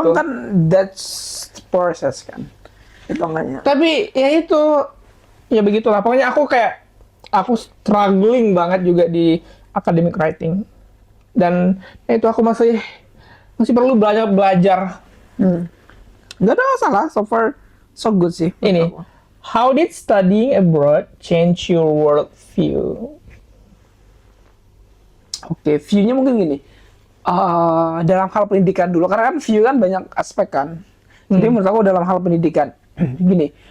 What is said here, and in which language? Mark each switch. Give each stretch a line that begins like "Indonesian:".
Indonesian: Ya emang kan
English: that's process
Indonesian: kan. Hitungannya. Tapi ya itu ya begitulah. Pokoknya aku struggling banget juga di academic writing. Dan itu aku masih perlu belajar. Gak ada masalah,
English: so far so good
Indonesian: sih. Ini,
English: how did studying abroad change your world view?
Indonesian: Oke, view-nya mungkin gini. Dalam hal pendidikan dulu, karena kan view kan banyak aspek kan. Jadi menurut aku dalam hal pendidikan, gini.